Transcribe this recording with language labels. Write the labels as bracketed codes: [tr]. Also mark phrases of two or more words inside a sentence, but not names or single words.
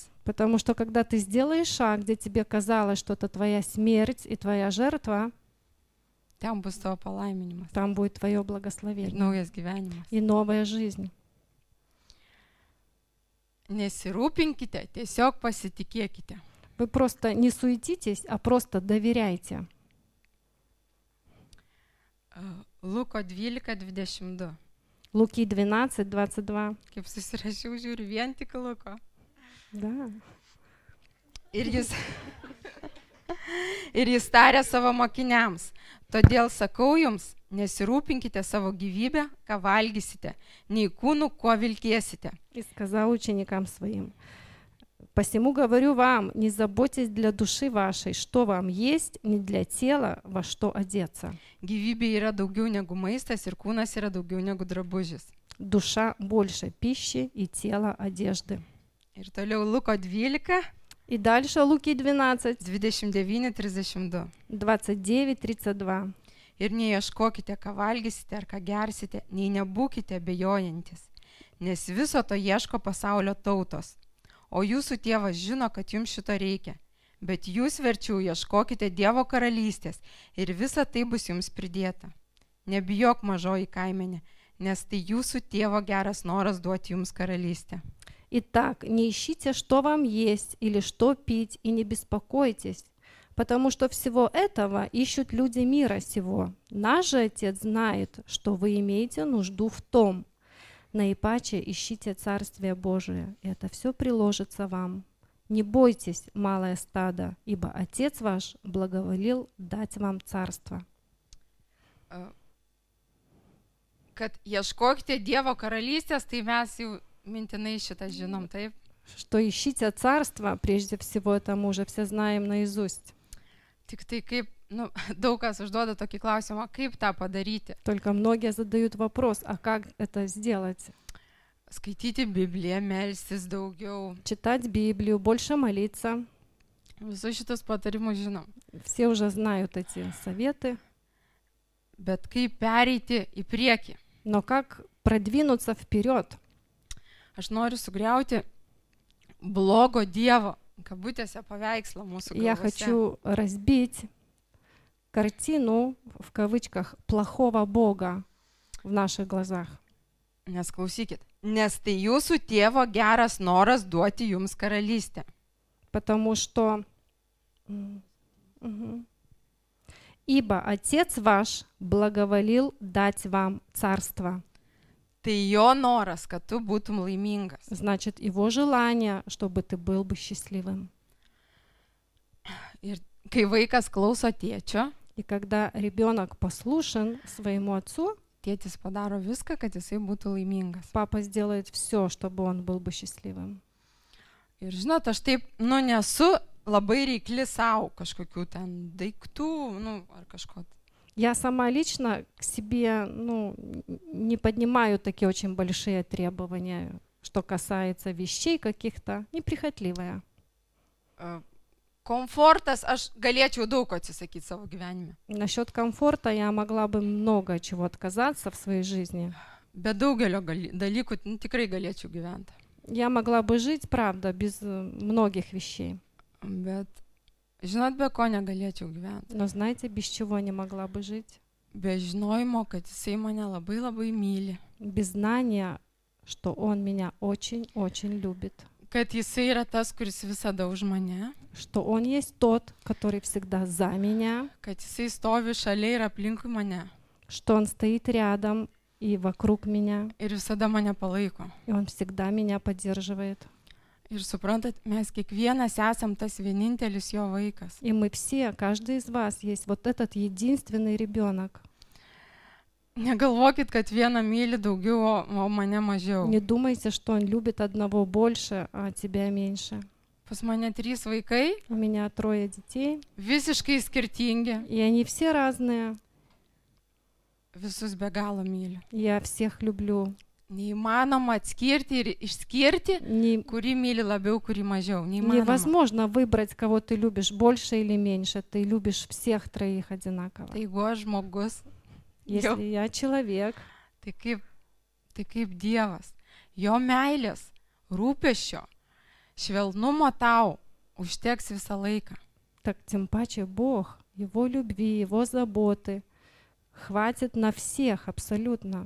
[ru] Потому что когда ты сделаешь шаг, где тебе казалось, что это твоя смерть и твоя жертва, [lt] ten bus tavo palaiminimas [ru] там будет твое [lt] ir [ru] благословение [lt] naujas gyvenimas. [ru] и новая жизнь. [lt] Nesirūpinkite, tiesiog pasitikėkite. [ru] Вы просто не суетитесь, а просто доверяйте. [lt] Luko 12:22. [ru] Луки 12:22. [lt] Kaip susirašiau, žiūriu, vien tik Luko. [ru] Да. [lt] Ir jis tarė savo mokiniams, todėl sakau jums, nesirūpinkite savo gyvybę, ką valgysite, nei kūnų, kuo vilkėsite. [ru] И сказал ученикам своим: «Посему говорю вам, не заботьтесь для души вашей, что вам есть, не для тела, во что одеться». [lt] Gyvybė yra daugiau negu maistas ir kūnas yra daugiau negu drabužis. [ru] Душа больше пищи и тело одежды. [lt] Ir toliau Luko 12, [ru] И дальше Луки 12, 29-32. 29-32. [lt] Ir neieškokite, ką valgysite ar ką gersite, nei nebūkite abejojantis, nes viso to ieško pasaulio tautos. O jūsų tėvas žino, kad jums šito reikia. Bet jūs verčiau ieškokite Dievo karalystės ir visa tai bus jums pridėta. Nebijok, mažoji kaimenė, nes tai jūsų tėvo geras noras duoti jums karalystę. [ru] Итак, не ищите, что вам есть или что пить, и не беспокойтесь, потому что всего этого ищут люди мира сего. Наш же Отец знает, что вы имеете нужду в том. Наипаче ищите Царствие Божие, и это все приложится вам. Не бойтесь, малое стадо, ибо Отец ваш благоволил дать вам царство. [lt] Kad ieškokite Dievo karalystės, tai mes jau mintinai šitą žinom, taip? [ru] Что ищите царство, прежде всего, это мы уже все знаем наизусть. [lt] Tik tai kaip, daug kas užduoda tokį klausimą, kaip tą padaryti? [ru] Только многие задают вопрос, а как это сделать? [lt] Skaityti Bibliją, melstis daugiau. [ru] Читать Библию, больше молиться. [lt] Visus šitus patarimus žinom. [ru] Все уже знают эти советы. [lt] Bet kaip pereiti į priekį? [ru] Но как продвинуться вперед? [lt] Aš noriu sugriauti blogo Dievo, kabutėse, paveikslą mūsų [ru] Я [lt] galvose. [ru] хочу разбить картину, в кавычках, плохого Бога в наших глазах. [lt] Nes klausykit, nes tai jūsų tėvo geras noras duoti jums karalystę. [ru] Потому что ибо Отец ваш благоволил дать вам царство. [lt] Tai jo noras, kad tu būtum laimingas. [ru] Значит, его желание, чтобы ты был бы счастливым. [lt] Ir kai vaikas klauso tėčio, [ru] И когда ребенок послушен своему отцу, [lt] tėtis padaro viską, kad jisai būtų laimingas. [ru] папа сделает все, чтобы он был бы счастливым. [lt] Ir žinot, aš taip, nesu labai reikli savo kažkokių ten daiktų, ar kažko. [ru] Я сама лично к себе, не поднимаю такие очень большие требования, что касается вещей каких-то, неприхотливая. [lt] Komfortas, aš galėčiau daug atsisakyti savo gyvenime. [ru] Насчет комфорта я могла бы много чего отказаться в своей жизни. [lt] Be daugelio dalykų tikrai galėčiau gyventi. [ru] Я могла бы жить, правда, без многих вещей. [lt] Bet, žinot, be ko negalėčiau gyventi. [ru] Но знаете, без чего не могла бы жить? [lt] Be žinojimo, kad jisai mane labai labai myli. [ru] Без знания, что он меня очень-очень любит. [lt] Kad jisai yra tas, kuris visada už mane. [ru] Что он есть тот, который всегда за меня. [lt] Kad jisai stovi šalia ir aplinkui mane. [ru] Что он стоит рядом и вокруг меня. [lt] Ir visada mane palaiko. [ru] И он всегда меня поддерживает. [lt] Ir suprantat, mes kiekvienas esam tas vienintelis jo vaikas. [ru] И мы все, каждый из вас, есть вот этот единственный ребенок. [lt] Negalvokit, kad vieną myli daugiau, o mane mažiau. [ru] Не думайте, что он любит одного больше, а тебя меньше. [lt] Pas mane 3 vaikai. [ru] У меня 3 детей. [lt] Visiškai skirtingi. [ru] И они все разные. [lt] Visus be galo myliu. [ru] Я всех люблю. [lt] Neįmanoma atskirti ir išskirti, kurį myli labiau, kurį mažiau. Neįmanoma. [ru] Невозможно выбрать, кого ты любишь больше или меньше. Ты любишь всех 3 одинаково. [lt] Tai jeigu aš žmogus, [ru] Если я человек, [lt] tai kaip Dievas. Jo meilės, rūpesčio, švelnumo tau užteks visą laiką. [ru] так тем паче Бог, Его любви, Его заботы хватит на всех абсолютно.